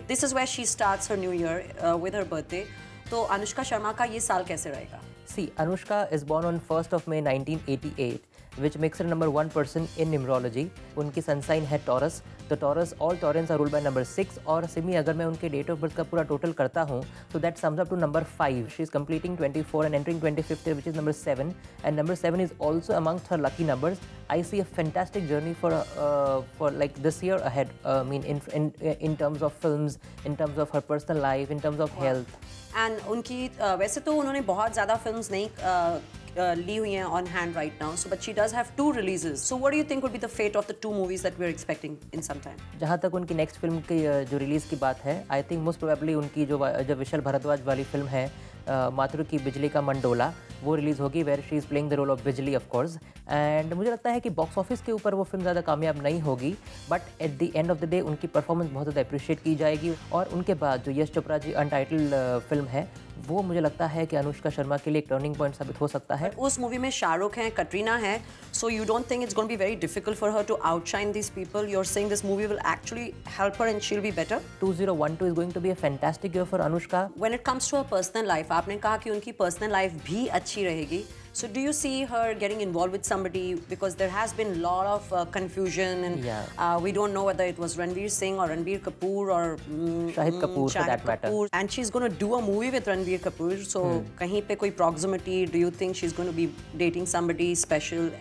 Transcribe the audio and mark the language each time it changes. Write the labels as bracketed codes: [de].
[en] This is where she starts her new year with her birthday. [hi] तो अनुष्का शर्मा का ये साल कैसे रहेगा? [en] See, Anushka is born on 1st of May 1988, which makes her number 1 person in numerology. [hi] उनकी [en] sun sign है Taurus. तो Taurus, all Taurans are ruled by number 6. [hi] और सिमी, अगर मैं उनके डेट ऑफ बर्थ का पूरा टोटल करता हूँ, तो [en] that sums up to number 5. She is completing 24 and entering 25th year, which is number 7. And number 7 is also amongst her lucky numbers. I see a fantastic journey for like this year ahead. I mean, in terms of films, in terms of her personal life, in terms of health. [hi] And उनकी वैसे तो उन्होंने बहुत ज़्यादा films नहीं ली हुई हैं [en] On hand right now, so but she does have 2 releases. So what do you think would be the fate of the 2 movies that we are expecting in some time? [hi] जहाँ तक उनकी नेक्स्ट फिल्म की जो release की बात है, [en] I think most probably [hi] उनकी जो विशाल भारद्वाज वाली फिल्म है मातृ की बिजली का मंडोला, वो रिलीज़ होगी, [en] Where she is playing the role of Bijli of course. [hi] एंड मुझे लगता है कि बॉक्स ऑफिस के ऊपर वो फिल्म ज़्यादा कामयाब नहीं होगी, [en] but at the end of the day [hi] उनकी परफॉर्मेंस बहुत ज़्यादा अप्रिशिएट की जाएगी. और उनके बाद जो यश चोपड़ा जी अनटाइटल्ड फिल्म है, वो मुझे लगता है कि अनुष्का शर्मा के लिए एक टर्निंग पॉइंट साबित हो सकता है. उस मूवी में शाहरुख हैं, कटरीना है, [en] So you don't think it's going to be very difficult for her to outshine this people? You are saying this movie will actually help her and she will be better? 2012 is going to be a fantastic year for Anushka. When it comes to her personal life, [hi] आपने कहा कि उनकी personal life भी अच्छी रहेगी. [en] So do you see her getting involved with somebody? Because there has been a lot of confusion, and we don't know whether it was Ranveer Singh or Ranbir Kapoor or Shahid Kapoor for that matter. And she's going to do a movie with Ranbir Kapoor. So [hi] kahin pe koi [en] proximity? Do you think she's going to be dating somebody special?